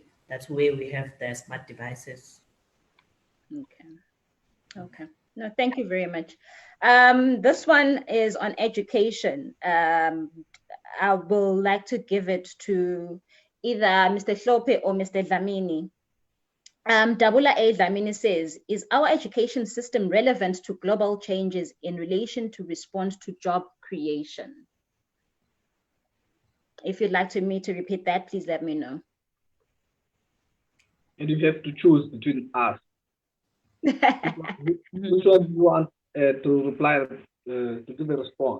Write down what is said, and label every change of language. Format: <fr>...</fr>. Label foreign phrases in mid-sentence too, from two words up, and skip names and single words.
<en>That's where we have the smart devices. Okay. No, thank you very much. This one is on education. I will like to give it to either Mr. Hlope or Mr. Dlamini. Dabula A. Dlamini says, is our education system relevant to global changes in relation to respond to job creation? If you'd like me to repeat that, please let me know. And you have to choose between us. Which one do you want to reply, to do the response?</en>